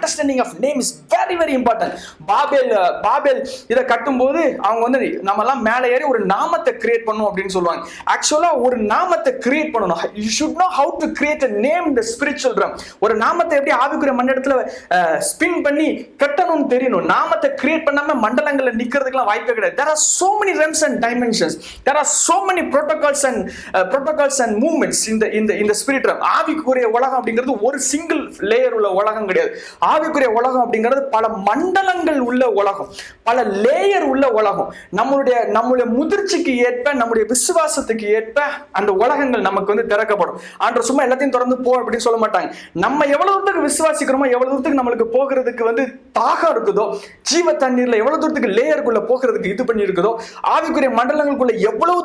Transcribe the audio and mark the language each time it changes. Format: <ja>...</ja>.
<en>Understanding of name is very very important.</en> <ta>Babel இதை கட்டும்போது அவங்க வந்து நம்ம எல்லாம் மேலே ஏறி ஒரு நாமத்தை கிரியேட் பண்ணணும் அப்படின்னு சொல்லுவாங்க. ஆக்சுவலா ஒரு நாமத்தை கிரியேட் பண்ணணும்.</ta> <en>You should know how to create a name in the spiritual realm.</en> <ta>ஒரு நாமத்தை எப்படி ஆவிக்குரிய மண்டலத்துல ஸ்பின் பண்ணி கட்டணும்னு தெரியணும். நாமத்தை கிரியேட் பண்ணாம மண்டலங்கள்ல நிக்கிறதுக்குலாம் வாய்ப்பே கிடையாது.</ta> <en>There are so many realms and dimensions. There are so many protocols and movements in the spirit realm.</en> <ta>ஆவிக்குரிய உலகம் அப்படிங்கிறது ஒரு சிங்கிள் லேயர் உள்ள உலகம் கிடையாது. ஆவிக்குரிய உலகம் அப்படிங்கிறது பல மண்டலங்கள் உள்ள உலகம், பல லேயர் உள்ள உலகம். நம்மளுடைய முதிர்ச்சிக்கு ஏற்ப, நம்முடைய விசுவாசத்துக்கு ஏற்ப அந்த உலகங்கள் நமக்கு வந்து திறக்கப்படும். ஆண்டவர் சும்மா எல்லாத்தையும் திறந்து போ அப்படின்னு சொல்ல மாட்டாங்க. நம்ம எவ்வளவு தூரத்துக்கு விசுவாசிக்கிறோமோ, எவ்வளவு தூரத்துக்கு நம்மளுக்கு போகிறதுக்கு வந்து தாகம் இருக்குதோ, ஜீவ தண்ணீர்ல எவ்வளவு தூரத்துக்கு லேயருக்குள்ள போகிறதுக்கு இது பண்ணி இருக்குதோ, ஆவிக்குரிய மண்டலங்களுக்குள்ள எவ்வளவு</ta>